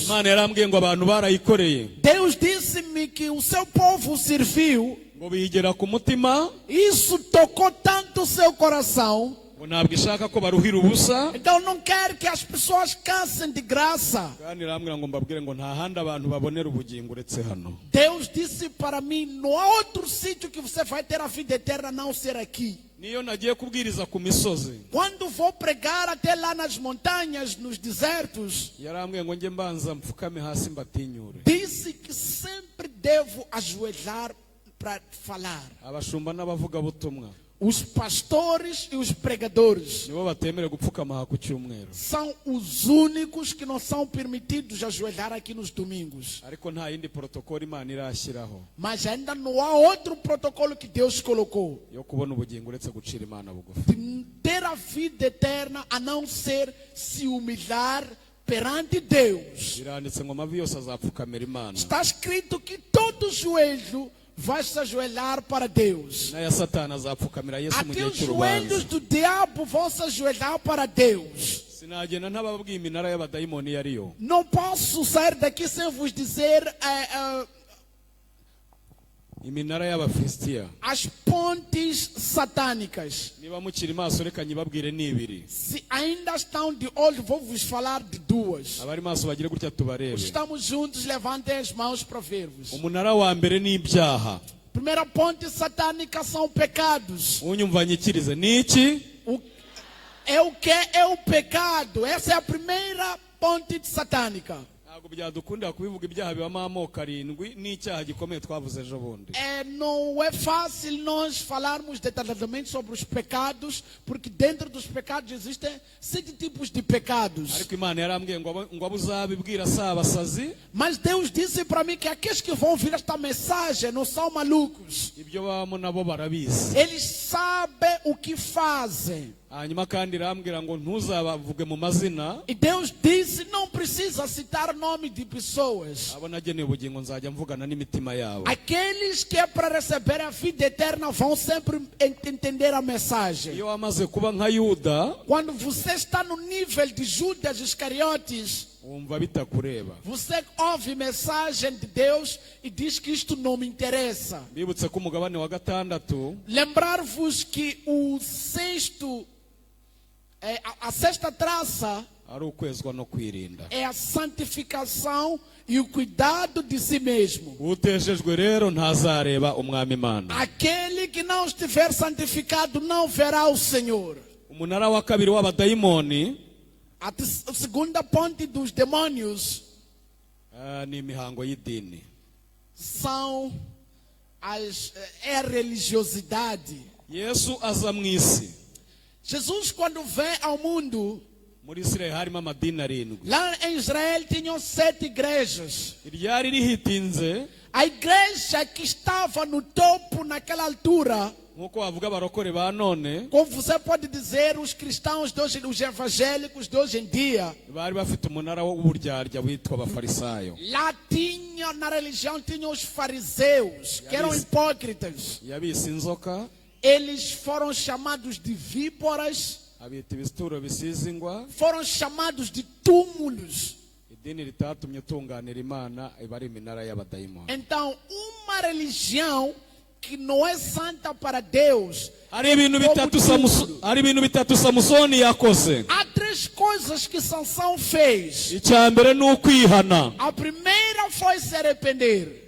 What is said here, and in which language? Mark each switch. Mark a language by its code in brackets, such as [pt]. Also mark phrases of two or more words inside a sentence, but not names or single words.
[rw] Imana yarambwiye ngo abantu barayikoreye, [pt] Deus disse-me que o seu povo serviu. [rw] ngo biyigera ku mutima, [pt] Isso tocou tanto o seu coração. [rw] ngo ntabwo ishaka ko baruhira ubusa, [pt] Então não quer que as pessoas cansem de graça. [rw] kandi irambwira ngo mbabwire ngo nta handi abantu babonera ubugingo uretse hano. [pt] Deus disse para mim, não há outro sítio que você vai ter a vida eterna a não ser aqui. [rw] Niyo nagiye kubwiriza ku misozi, [pt] Quando vou pregar até lá nas montanhas, nos desertos, [rw] yarambwiye ngo njye mbanza mpfukame hasi mbatinyure. [pt] disse que sempre devo ajoelhar para falar. [rw] Abashumba n'abavugabutumwa [pt] Os pastores e os pregadores [rw] nibo batemerewe gupfukama aha ku cyumweru, [pt] são os únicos que não são permitidos ajoelhar aqui nos domingos. [rw] ariko nta yindi protokolo Imana irashyiraho [pt] Mas ainda não há outro protocolo que Deus colocou [rw] yo kubona ubugingo uretse gucira Imana bugufi. [pt] de ter a vida eterna a não ser se humilhar perante Deus. [rw] Biranditse ngo amavi yose azapfukamira Imana, [pt] Está escrito que todo joelho vai se ajoelhar para Deus. [rw] n'aya Satani azapfukamira Yesu mu [pt] Até [rw] gihe [pt] os [rw] cy'urubanza. [pt] joelhos do diabo vão se ajoelhar para Deus. [rw] Sinagenda ntababwiye iminara y'abadayimoni iyo ariyo. [pt] Não posso sair daqui sem vos dizer [rw] Iminara y'Abafilisitiya. [pt] as pontes satânicas. [rw] Niba mukiri maso reka nyibabwire ni ibiri. [pt] Se ainda estão de olho, vou vos falar de duas. [rw] Abari maso bagire gutya tubarebe. [pt] Estamos juntos, levantem as mãos para ver-vos. [rw] Umunara wa mbere ni ibyaha. [pt] Primeira ponte satânica são pecados. [rw] Unyumva nyikirize ni iki? [pt] É o que é o pecado. Essa é a primeira ponte satânica. [rw] Ntabwo byadukundira kubivuga ibyaha bibamo amoko arindwi n'icyaha gikomeye twavuze ejo bundi. [pt] Não é fácil nós falarmos detalhadamente sobre os pecados, porque dentro dos pecados existem 7 tipos de pecados. [rw] Ariko Imana yarambwiye ngo abo uzabibwira si abasazi, [pt] Mas Deus disse para mim que aqueles que vão ouvir esta mensagem não são malucos. [rw] ibyo babamo nabo barabizi. [pt] Eles sabem o que fazem. [rw] Hanyuma kandi irambwira ngo ntuzabavuge mu mazina, [pt] E Deus disse, não precisa citar nome de pessoas. [rw] abo nageneye ubugingo nzajya mvugana n'imitima yabo. [pt] Aqueles que é para receber a vida eterna vão sempre entender a mensagem. [rw] Iyo wamaze kuba nka Yuda, [pt] Quando você está no nível de Judas Iscariotes, [rw] wumva bitakureba. [pt] você ouve mensagem de Deus e diz que isto não me interessa. [rw] Bibutse ko umugabane wa gatandatu [pt] Lembrar-vos que o sexto A sexta traça [rw] ari ukwezwa no kwirinda. [pt] é a santificação e o cuidado de si mesmo. [rw] Utejejwe rero ntazareba umwami Imana. [pt] Aquele que não estiver santificado não verá o Senhor. [rw] Umunara wa kabiri w'abadayimoni [pt] A segunda ponte dos demônios [rw] ni imihango y'idini. [pt] é a religiosidade. [rw] Yesu aza mu isi. [pt] Jesus, quando vem ao mundo, [rw] Muri Israel harimo amadini 7. [pt] lá em Israel tinham 7 igrejas. [rw] Iryari rihitinze [pt] A igreja que estava no topo naquela altura, [rw] nkuko bavuga abarokore ba none, [pt] como você pode dizer, os cristãos de hoje, os evangélicos de hoje em dia, [rw] bari bafite umunara w'uburyarya witwa abafarisayo. [pt] lá tinha, na religião, tinham os fariseus, que eram hipócritas. [rw] Yabise inzoka, [pt] Eles foram chamados de víboras, [rw] abita ibituro bisize ingwa. [pt] foram chamados de túmulos. [rw] Idini ritatumye tunganira Imana iba ari iminara y'abadayimoni. [pt] Então, uma religião que não é santa para Deus. [rw] Hari ibintu bitatu Samusoni yakoze. [pt] Há 3 coisas que Sansão fez. [rw] Icya mbere ni ukwihana. [pt] A primeira foi se arrepender.